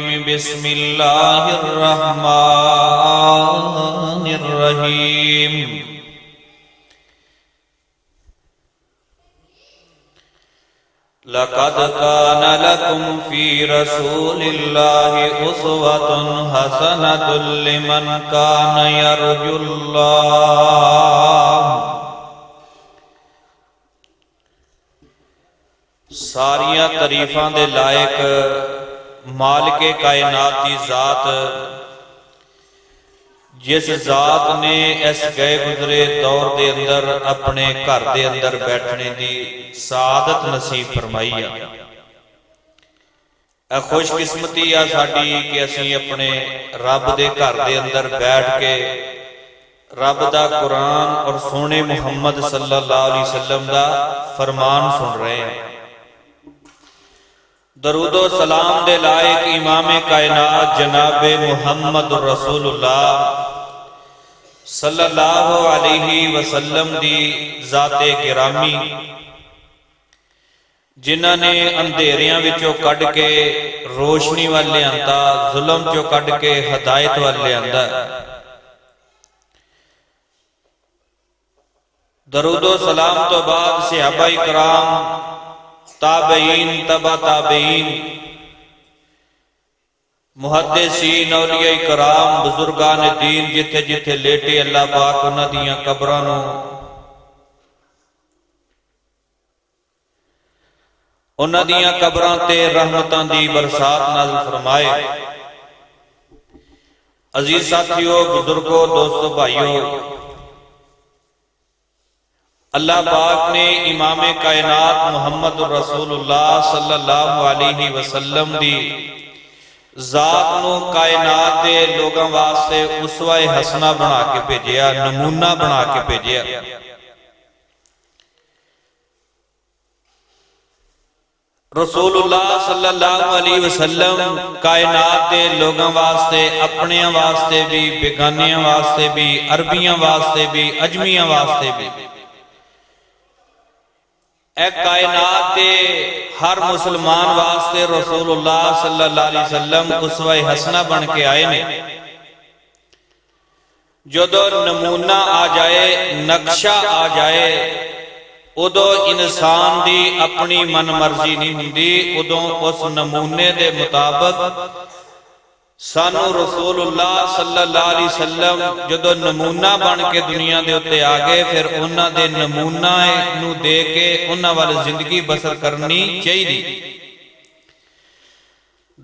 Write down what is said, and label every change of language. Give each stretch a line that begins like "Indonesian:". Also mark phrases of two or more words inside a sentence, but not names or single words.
Arabic: بسم الله الرحمن الرحيم. لقد كان لكم في رسول الله أسوة حسنة لمن كان يرجو الله.
Urdu: ساریا تعریفاں دے لائق مالک کائنات کی ذات، جس ذات نے اس گئے گزرے دور کے اندر اپنے گھر کے اندر بیٹھنے کی سعادت نصیب فرمائی ہے.
Punjabi: خوش قسمتی آ ساڈی کہ اسیں اپنے رب کے گھر کے اندر بیٹھ کے رب دا قرآن اور سنت محمد
Arabic: صلى الله عليه وسلم
Punjabi: کا فرمان سن رہے ہیں. درود و سلام دے لائق امام کائنات جناب محمد رسول اللہ
Arabic: صلى الله عليه وسلم
Punjabi: دی ذات گرامی، جنہاں نے انھیریاں وچوں کڈھ کے روشنی وال لیاندا، ظلم چوں کڈھ کے ہدایت وال لیاندا. درود و سلام تو بعد صحابہ اکرام، تابعین، تبع تابعین، محدثین، اولیاء اکرام، بزرگان دین جتھے جتھے لیٹے اللہ پاک انہاں دیاں قبراں نوں انہاں دیاں قبراں تے رحمتاں دی برسات نازل فرمائے. عزیز ساتھیو، بزرگو، دوستو، بھائیو، اللہ پاک نے امام کائنات محمد رسول اللہ
Arabic: صلى الله عليه وسلم
Punjabi: دی ذات نوں کائنات دے لوگاں واسطے اسوہ حسنہ بنا کے بھیجیا، نمونہ بنا کے بھیجیا. رسول اللہ
Arabic: صلى الله عليه وسلم
Punjabi: کائنات دے لوگاں واسطے، اپنیاں واسطے بھی، بیگانیاں واسطے بھی، عربیاں واسطے بھی، عجمیاں واسطے بھی، کائنات کے ہر مسلمان واسطے رسول اللہ
Arabic: صلى الله عليه وسلم
Punjabi: اسوہ حسنہ بن کے آئے نے. جدوں نمونہ آ جائے، نقشہ آ جائے، اودوں انسان کی اپنی من مرضی نہیں ہندی. اودوں اس نمونے کے مطابق سانوں رسول اللہ
Arabic: صلى الله عليه وسلم
Punjabi: جدوں نمونہ بن کے دنیا کے اتے آ گئے، فیر انہاں دے نمونہ نوں دے کے انہاں وال زندگی بسر کرنی چاہیے.